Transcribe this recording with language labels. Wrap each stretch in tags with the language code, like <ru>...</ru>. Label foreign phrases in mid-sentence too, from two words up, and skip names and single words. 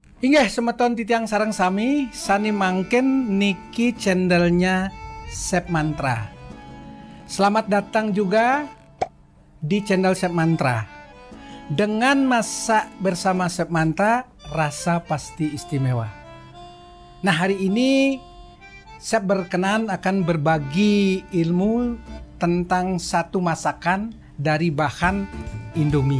<ban>Inggih semeton titiang sareng sami sani mangken niki channelnya Chef Mantra.</ban> <id>Selamat datang juga di channel Chef Mantra. Dengan masak bersama Chef Mantra, rasa pasti istimewa. Nah, hari ini Chef berkenan akan berbagi ilmu tentang satu masakan dari bahan Indomie.</id>